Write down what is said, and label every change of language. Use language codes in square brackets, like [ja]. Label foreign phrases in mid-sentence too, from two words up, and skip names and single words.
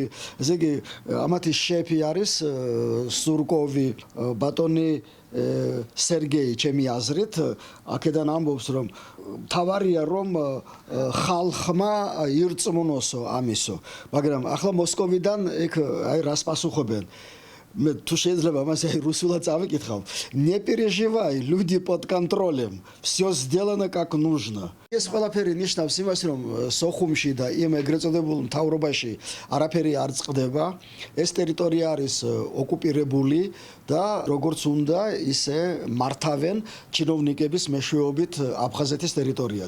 [ka] ესე იგი ამათი შეფი არის სურკოვი, ბატონი სერგეი, ჩემი აზრით, აქედან ამბობს, რომ თავარია რომ ხალხმა ირწმუნოსო ამისო, მაგრამ ახლა მოსკოვიდან ეგ აი რას პასუხობენ. მე თუ შეიძლება მას აი რუსულად წავიკითხავ. [ru] Не переживай, люди под контролем. Всё сделано как нужно. [ka] ეს ყველაფერი ნიშნავს იმას, რომ სოხუმში და იმ ეგრეთ წოდებულ მთავრობაში არაფერი არ წყდება. ეს ტერიტორია არის ოკუპირებული და როგორც უნდა ისე მართავენ ჩინოვნიკების მეშვეობით აფხაზეთის ტერიტორიას.